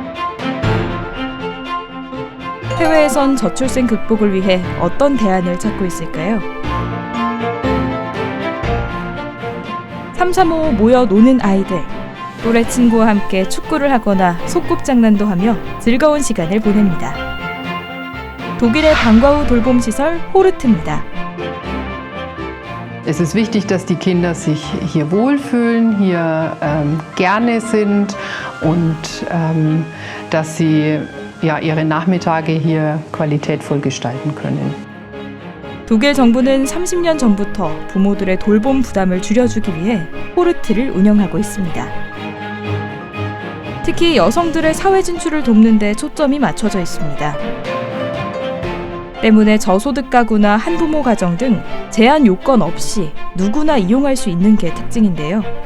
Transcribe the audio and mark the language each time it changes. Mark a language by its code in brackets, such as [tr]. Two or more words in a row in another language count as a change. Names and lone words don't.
[ko] 해외에선 저출생 극복을 위해 어떤 대안을 찾고 있을까요? 335 모여 노는 아이들, 또래 친구와 함께 축구를 하거나 소꿉장난도 하며 즐거운 시간을 보냅니다. 독일의 방과 후 돌봄시설 호르트입니다. [de] Es ist wichtig, dass die Kinder sich hier wohlfühlen, hier gerne sind und dass sie ihre Nachmittage hier qualitätvoll gestalten können. [ko] 독일 정부는 30년 전부터 부모들의 돌봄 부담을 줄여주기 위해 호르트를 운영하고 있습니다. 특히 여성들의 사회 진출을 돕는 데 초점이 맞춰져 있습니다. 때문에 저소득 가구나 한부모 가정 등 제한 요건 없이 누구나 이용할 수 있는 게 특징인데요.